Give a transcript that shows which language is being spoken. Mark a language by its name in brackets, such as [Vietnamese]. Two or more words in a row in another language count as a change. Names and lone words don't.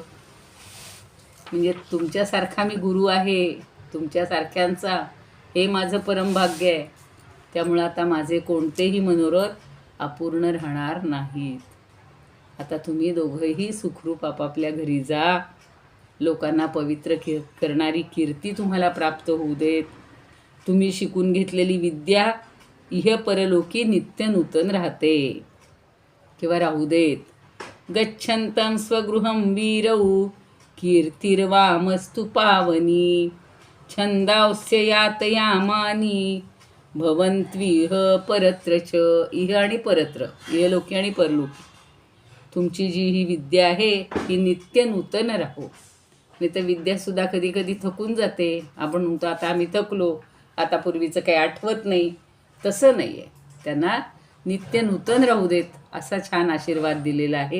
[Marathi] म्हणजे तुमच्यासारखा मी गुरु आहे, तुमच्यासारख्यांचा हे माझं परमभाग्य आहे. त्यामुळं आता माझे कोणतेही मनोरथ अपूर्ण राहणार नाहीत. आता तुम्ही दोघंही सुखरूप आपापल्या घरी जा. लोकांना पवित्र करणारी कीर्ती तुम्हाला प्राप्त होऊ देत. तुम्ही शिकून घेतलेली विद्या इह परलोकी नित्य नूतन राहते किंवा राहू देत. [Sanskrit] गच्छन्तं स्वगृहं वीरौ कीर्तिर्वामस्तु पावनी छंदांस्य यातयामानी भवन्त्विह परत्र च. [Marathi] इह आणि परत्र, इहलोकी आणि परलोकी. तुमची जी ही विद्या आहे ही नित्य नूतन राहो. नाही तर विद्यासुद्धा कधी कधी थकून जाते. आपण म्हणतो आता आम्ही थकलो, आता पूर्वीचं काही आठवत नाही. तसं नाही आहे. त्यांना नित्य नूतन राहू देत असा छान आशीर्वाद दिलेला आहे.